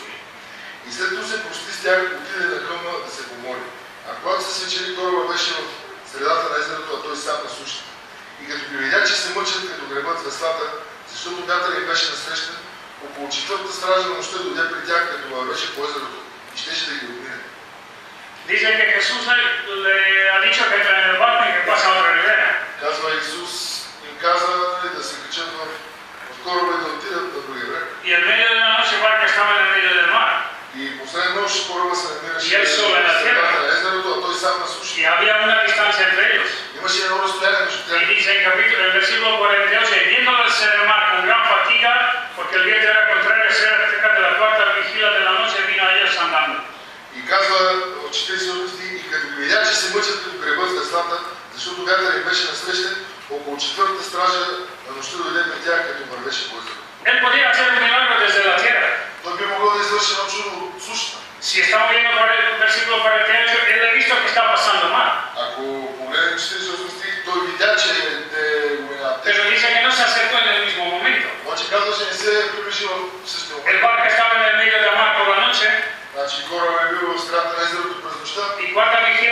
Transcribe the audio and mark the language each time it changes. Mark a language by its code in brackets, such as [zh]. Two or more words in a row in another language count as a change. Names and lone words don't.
[bg] И след като се прости с тях, отиде на хълма да се помоли. А когато се свечели, кораба беше в средата на езерото, а той сам на сушата. И като ги видя, че се мъчат, като гребат веслата, защото вятър им беше насрещен, около четвъртата стража на нощта дойде при тях, като вървеше по езерото и щеше да ги отмине. [es] Dice que Jesús le ha dicho que entren en el barco y que pasen a otra ribera. [bg] Казва Исус, им каза да се качат в кораба и да отидат на другия бряг. [es] Y en medio de la noche el barco estaba en el medio del mar. [bg] И последна нощ кораба се намираше [es] Y él solo en la tierra. [bg] на езерото, а той сам на суша. [es] Y había una distancia entre ellos. [bg] Имаше едно разстояние между [es] Y [bg] тях. [es] dice en el versículo 48, y viéndoles en el mar con gran fatiga, porque el viento era contrario, cerca de la cuarta vigilia de la noche, vino a ellos andando. [bg] И казва от 48 стих, и като ги видя, че се мъчат като гребат с веслата, защото вятър им беше насрещен, около четвъртата стража на нощта дойде при тях, като вървеше по езерото. [es] Él podía hacer un milagro desde la tierra. [bg] Той би могъл да извърши едно чудо от сушата. [es] Si estamos viendo por el versículo 48, él ha visto que está pasando mal. [bg] Ако погледнем 48 стих, той видя, че те го минават. [es] Pero dice que no se acercó en el mismo momento. [bg] Обаче казва, че не се е приближил в същия момент. [es] El barco estaba en el medio del mar por la noche [bg] Значи корабът е бил в страната на езерото през нощта. [es] y cuarta